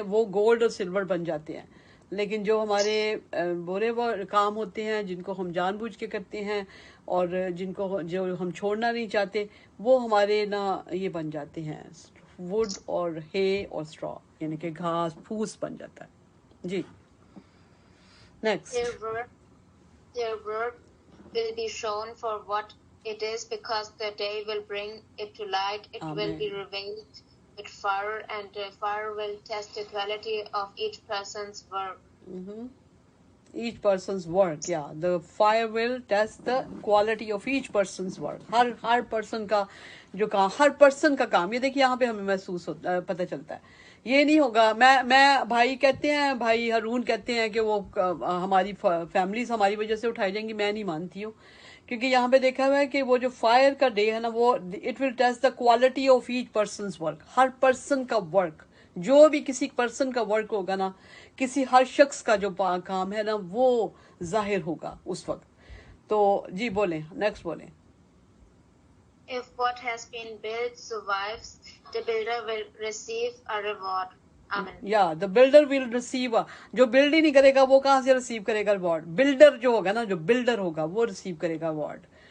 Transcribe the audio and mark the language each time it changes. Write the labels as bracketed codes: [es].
[hi] वो गोल्ड और सिल्वर बन जाते हैं. लेकिन जो हमारे बुरे काम होते हैं, जिनको हम जानबूझ के करते हैं, और जिनको जो हम छोड़ना नहीं चाहते, वो हमारे ना ये बन जाते हैं वुड और हे और स्ट्रॉ, यानी कि घास फूस बन जाता है. जी. Next. [en] Their work will be shown for what it is, because the day will bring it to light. It Amen. will be revealed with fire, and the fire will test the quality of each person's work. Each person's work, yeah. The fire will test the quality of each person's work. [hi] हर person का जो काम, हर person का काम, ये देखिए यहाँ पे हमें महसूस होता, पता चलता है. ये नहीं होगा. मैं भाई कहते हैं, भाई हरून कहते हैं कि वो हमारी फैमिलीज हमारी वजह से उठाई जाएंगी. मैं नहीं मानती हूँ, क्योंकि यहाँ पे देखा हुआ है कि वो जो फायर का डे है ना, वो [en] It will test the quality of each person work. [hi] हर person का वर्क, जो भी किसी पर्सन का वर्क होगा ना, किसी हर शख्स का जो काम है ना, वो जाहिर होगा उस वक्त. तो जी बोलें, नेक्स्ट बोलें. [en] If what has been built survives, the builder will receive a reward. Amen. या the builder will receive. [hi] जो बिल्ड ही नहीं करेगा वो कहाँ से रिसीव करेगा अवार्ड? बिल्डर जो होगा ना, जो बिल्डर होगा वो रिसीव करेगा अवार्ड.